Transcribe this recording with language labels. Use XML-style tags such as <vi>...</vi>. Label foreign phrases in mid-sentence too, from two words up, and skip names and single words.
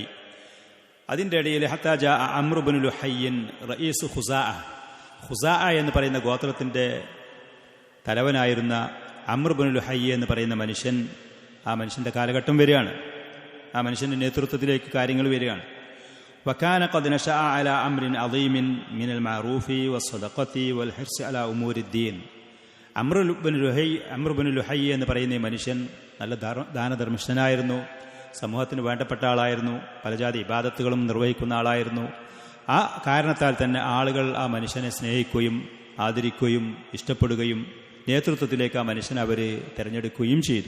<ml>അതിൻ്റെ ഇടയിൽ</ml> <ar>حتى جاء عمرو بن لحي رئيس خزاعة</ar> <ml>എന്ന് പറയുന്ന ഗോത്രത്തിൻ്റെ തലവനായിരുന്ന അംറു ഇബ്നു ലുഹയ്യ് എന്ന് പറയുന്ന മനുഷ്യൻ, ആ മനുഷ്യൻ്റെ കാലഘട്ടം വരികയാണ്. ആ മനുഷ്യൻ്റെ നേതൃത്വത്തിലേക്ക് കാര്യങ്ങൾ വരികയാണ്.</ml> <ar>وكان قد نشأ على أمر عظيم من المعروف والصدقة والحرص على أمور الدين.</ar> <ml>അംർ ഇബ്നു ലുഹയ്യ് എന്ന് പറയുന്ന ഈ മനുഷ്യൻ നല്ല ദാനധർമ്മിഷ്ഠനായിരുന്നു, സമൂഹത്തിന് വേണ്ടപ്പെട്ട ആളായിരുന്നു, പലജാതി ഇബാദത്തുകളും നിർവഹിക്കുന്ന ആളായിരുന്നു. ആ കാരണത്താൽ തന്നെ ആളുകൾ ആ മനുഷ്യനെ സ്നേഹിക്കുകയും ആദരിക്കുകയും ഇഷ്ടപ്പെടുകയും നേതൃത്വത്തിലേക്ക് ആ മനുഷ്യനെ അവർ തിരഞ്ഞെടുക്കുകയും ചെയ്തു.</ml>